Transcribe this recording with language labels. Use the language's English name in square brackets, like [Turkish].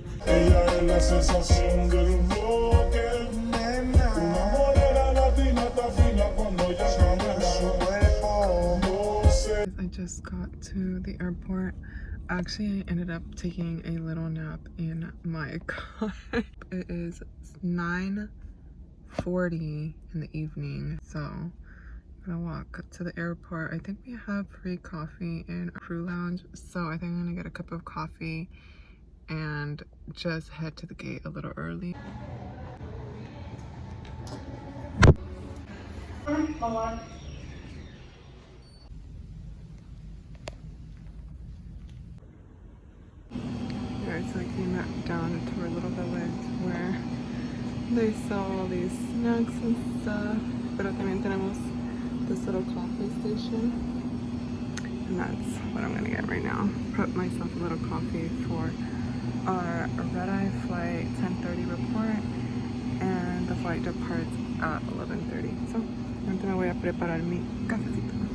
[Spanish] Ella es la sensación del rocker, nena. Una morena latina está fina cuando ella camina su cuerpo. No sé. [English] I just got to the airport. Actually, I ended up taking a little nap in my car. It is 9:40 in the evening, so I'm gonna walk to the airport. I think we have free coffee in our crew lounge, so I think I'm gonna get a cup of coffee and just head to the gate a little early. Alright, so I came down to our little village where they sell all these snacks and stuff, [Spanish] pero también tenemos [English] this little coffee station, and that's what I'm gonna get right now. Put myself a little coffee for our red-eye flight 10:30 report, and the flight departs at 11:30. [Spanish] So, ahorita me voy a preparar mi cafecito.